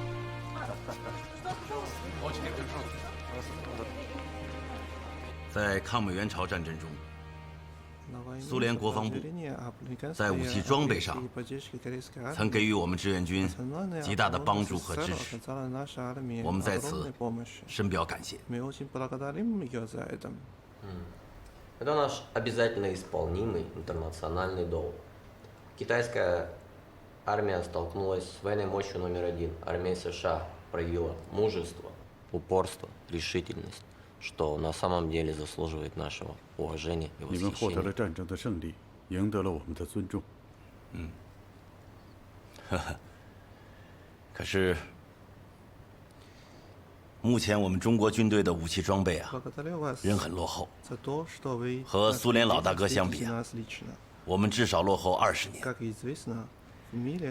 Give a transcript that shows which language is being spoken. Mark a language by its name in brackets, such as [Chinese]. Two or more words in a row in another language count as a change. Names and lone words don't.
[Chinese] 在抗美援朝战争中，苏联国防部在武器装备上曾给予我们志愿军极大的帮助和支持，我们在此深表感谢。 [Russian] Это наш обязательно исполнимый интернациональный долг. Китайская армия столкнулась с военной мощью номер 1. Армия США проявила мужество, упорство, решительность, что на самом деле заслуживает нашего уважения и восхищения. [Chinese] 你们获得了战争的胜利，赢得了我们的尊重。可是，目前我们中国军队的武器装备啊，仍很落后。和苏联老大哥相比啊，我们至少落后20年。